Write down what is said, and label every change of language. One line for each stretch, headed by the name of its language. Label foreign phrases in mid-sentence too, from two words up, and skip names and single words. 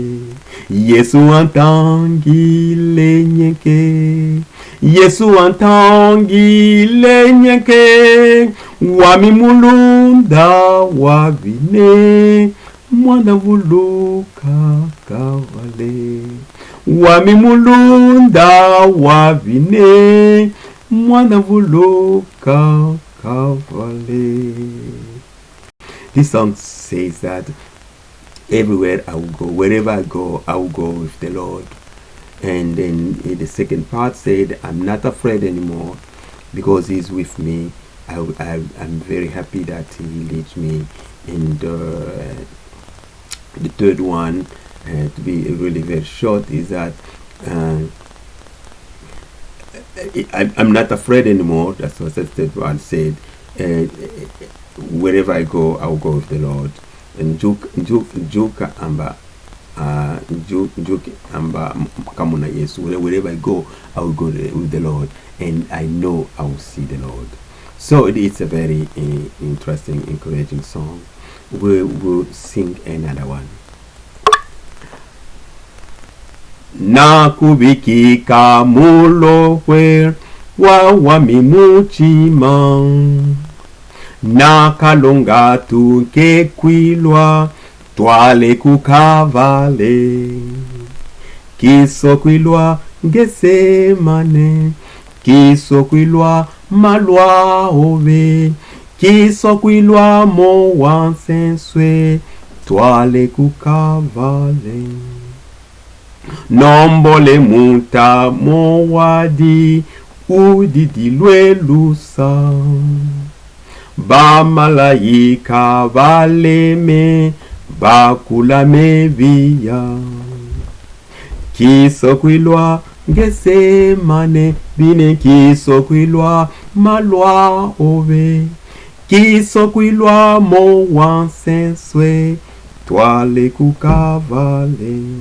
Luba-Katanga: Yesu antangile nyeke, Yesu antangile nyeke, wami mulunda wavine, mwana mvuluka kavale. Wami mulunda wavine, mwana mvuluka kavale.
English: This song says that everywhere I will go, wherever I go with the Lord. And then the second part said, I'm not afraid anymore because He's with me. I'm very happy that He leads me. And the third one, to be really very short, is that I'm not afraid anymore. That's what the third one said. Wherever I go with the Lord.
Luba-Katanga: And juka amba kamuna Yesu.
English: Wherever I go will go with the Lord, and I know I will see the Lord. So it's a very interesting, encouraging song. We'll sing another one.
Luba-Katanga: Na kubikika mulopwe wami muchima, na kalonga kipwilo twale kukavale, kisokwilwa ngesemane, kisokwilwa malwa ove, kisokwilwa mo wansenswe twale kukavale. Nombole muta mo wadi udidilwe lusa, ba malaika valeme bakulame viya, kisokwilwa ngesemane bine, kisokwilwa malwa ove, kisokwilwa mo wansenswe twale kukavale.